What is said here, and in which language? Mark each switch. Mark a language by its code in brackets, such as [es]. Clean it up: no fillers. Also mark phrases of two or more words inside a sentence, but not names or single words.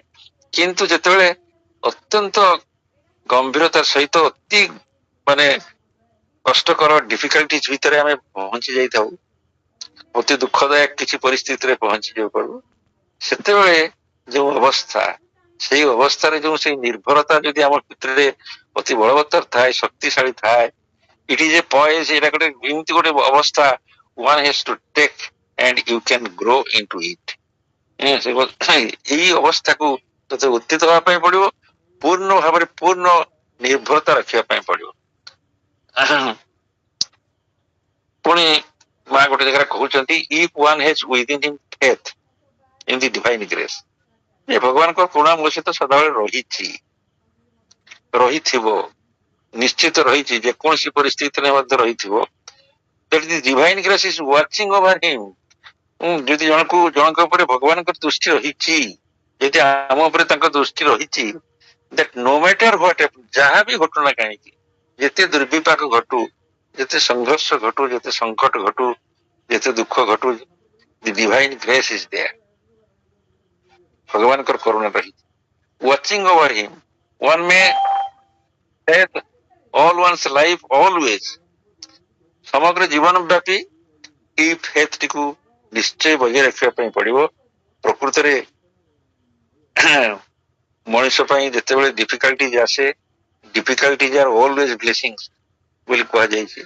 [or] କିନ୍ତୁ ଯେତେବେଳେ ଅତ୍ୟନ୍ତ ଗମ୍ଭୀରତାର ସହିତ ଅତି ମାନେ କଷ୍ଟକର ଡିଫିକଲ୍ଟିଜ ଭିତରେ ଆମେ ପହଞ୍ଚି ଯାଇଥାଉ, ଅତି ଦୁଃଖଦାୟକ କିଛି ପରିସ୍ଥିତିରେ ପହଞ୍ଚି ଯାଉ ପଡୁ, ସେତେବେଳେ ଯୋଉ ଅବସ୍ଥା, ସେଇ ଅବସ୍ଥାରେ ଯୋଉ ସେଇ ନିର୍ଭରତା ଯଦି ଆମ ଭିତରେ ଅତି ବଳବତ୍ତର ଥାଏ, ଶକ୍ତିଶାଳୀ ଥାଏ, [en] it is a poise, [or] ଏଇଟା ଗୋଟେ ଏମିତି ଗୋଟେ ଅବସ୍ଥା, [en] one has to take and you can grow into it। [or] ଏଇ ଅବସ୍ଥାକୁ ତତେ ଉତ୍ଥିତ ହେବା ପାଇଁ ପଡିବ, ପୂର୍ଣ୍ଣ ଭାବରେ ପୂର୍ଣ୍ଣ ନିର୍ଭରତା ରଖିବା ପାଇଁ ପଡିବ। ପୁଣି ମା ଗୋଟେ ଜାଗାରେ କହୁଛନ୍ତି, [en] if one has within him faith in the divine grace, [or] ଏ ଭଗବାନଙ୍କ କରୁଣା ମୋ ସହିତ ସଦାବେଳେ ରହିଛି, ରହିଥିବ, ନିଶ୍ଚିତ ରହିଛି, ଯେକୌଣସି ପରିସ୍ଥିତିରେ ମଧ୍ୟ ରହିଥିବ। [en] that the divine grace is watching over him। [or] ଯଦି ଜଣଙ୍କ ଉପରେ ଭଗବାନଙ୍କର ଦୃଷ୍ଟି ରହିଛି, ଯଦି ଆମ ଉପରେ ତାଙ୍କ ଦୃଷ୍ଟି ରହିଛି, [en] that no matter what, [or] ଯାହା ବି ଘଟୁ ନା କାହିଁକି, ଯେତେ ଦୁର୍ବିପାକ ଘଟୁ, ଯେତେ ସଂଘର୍ଷ ଘଟୁ, ଯେତେ ସଂକଟ ଘଟୁ, ଯେତେ ଦୁଃଖ ଘଟୁ, [en] the divine grace is there। [or] ଭଗବାନଙ୍କର କରୁଣା ରହିଛି, [en] watching over him। one may say all one's life always, [or] ସମଗ୍ର ଜୀବନ ବ୍ୟାପୀ ଏଇ ଫେଥ ଟିକୁ ନିଶ୍ଚୟ ବଜାୟ ରଖିବା ପାଇଁ ପଡିବ। ପ୍ରକୃତରେ ମଣିଷ ପାଇଁ ଯେତେବେଳେ ଡିଫିକଲ୍ଟିଜ ଆସେ, [en] difficulties are always blessings [or] ବୋଲି କୁହାଯାଇଛି।